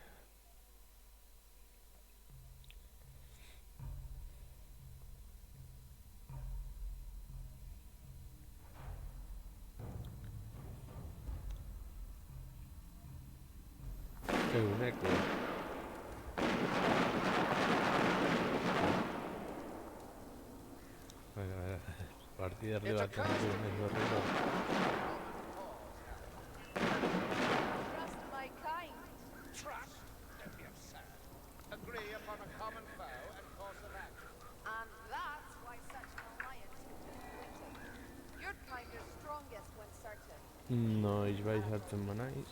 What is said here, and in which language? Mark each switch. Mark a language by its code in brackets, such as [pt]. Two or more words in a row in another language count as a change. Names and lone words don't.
[eu] Eguneko. Partida erdi bat egin berriro. [en] Trust my kind. Trust? Don't be absurd. Agree upon a common foe and course of action. And that's why such an alliance is disappointing. Your kind is strongest when certain. [eu] Noiz bai sartzen banaiz.